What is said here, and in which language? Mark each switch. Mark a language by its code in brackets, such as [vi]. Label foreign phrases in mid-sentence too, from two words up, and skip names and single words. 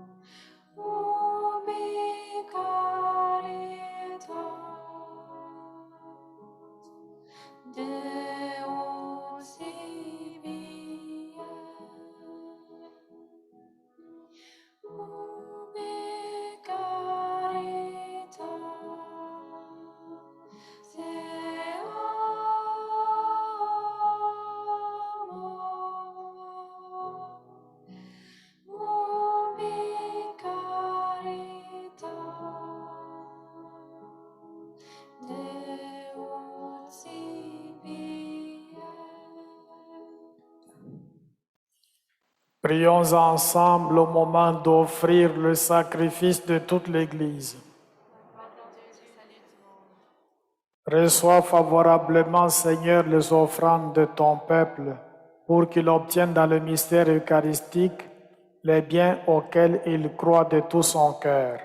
[la] Ubi caritas Deus ibi Ubi caritas et amor. Ubi caritas Deus ibi [fr] Prions ensemble au moment d'offrir le sacrifice de toute l'Église. Reçois favorablement, Seigneur, les offrandes de ton peuple, pour qu'il obtienne dans le mystère eucharistique les biens auxquels il croit de tout son cœur.